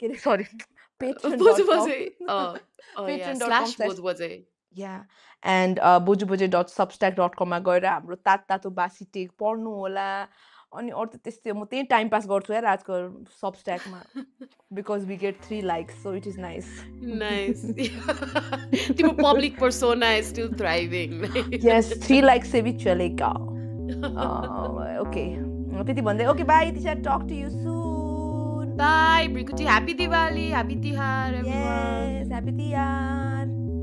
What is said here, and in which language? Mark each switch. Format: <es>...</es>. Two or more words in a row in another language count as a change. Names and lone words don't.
<en>Boju Patreon.com. Bajai. Oh yeah. Patreon.com Slash slash Boju Bajai. yeah and</en> <ne>bojubajai.substack.com मा गएर हाम्रो तातो बासी टेक पढ्नु होला। अनि अरू त त्यस्तै हो, म त्यही टाइम पास गर्छु यार आजकल सबस्ट्याकमा</ne> <en>because we get 3 likes so it is nice. Nice. Tipo public persona is still thriving.</en> <hi>यस 3 लाइक्स से भी चलेगा।</hi> <ne>ओके त्यति भन्दै</ne> <en>okay bye</en> <ne>दिशा</ne> <en>talk to you soon. Bye, Brikuti. Happy Diwali. Happy Tihar, everyone. yes happy Tihar.</en>